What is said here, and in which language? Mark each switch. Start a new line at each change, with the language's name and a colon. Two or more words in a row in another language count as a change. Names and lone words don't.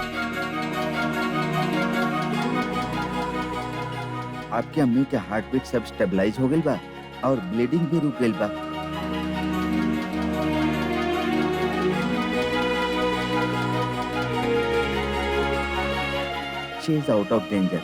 Bhojpuri: आपके अम्मी के
English: heart beat
Bhojpuri: सब स्टेबलाइज हो गइल बा और ब्लीडिंग भी रुक गइल बा।
English: She is out of danger.